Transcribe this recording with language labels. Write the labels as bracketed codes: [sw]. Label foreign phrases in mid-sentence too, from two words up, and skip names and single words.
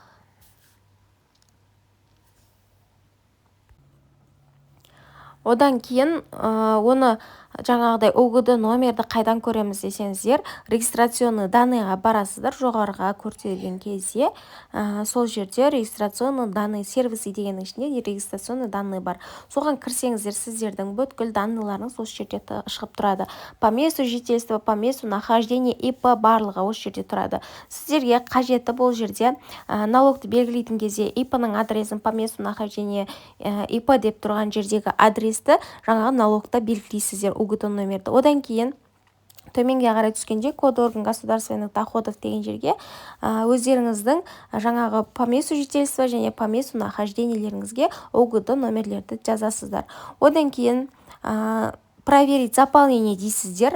[kk] Одан кейін оны жаңағыдай ОГД номерді қайдан көреміз десеңіздер, [ru] регистрационный данныйға [kk] барасыздар. Жоғарыға көрсетілген кезде сол жерде [ru] регистрационный данный [kk] сервисі дегеннің ішінде [ru] регистрационный данный [kk] бар. Соған кірсеңіздер, сіздердің бүткіл данныйларыңыз осы жерде шығып тұрады. [ru] По месту жительства, по месту нахождения ИП [kk] барлығы осы жерде тұрады. Сіздерге қажетті бұл жерде налогты белгілейтін кезде ИП-ның адресін, [ru] по месту нахождения ИП [kk] деп тұрған жердегі адресті жаңағы налогта белгілейсіздер, ОГД номерді. Одан кейін төменге қарай түскенде [ru] код орган государственных доходов [kk] деген жерге өздеріңіздің жаңағы [ru] по месту жительства [kk] және [ru] по месту нахождениелеріңізге [kk] ОГД номерлерді жазасыздар. Одан кейін [ru] проверить заполнение [kk] дейсіздер.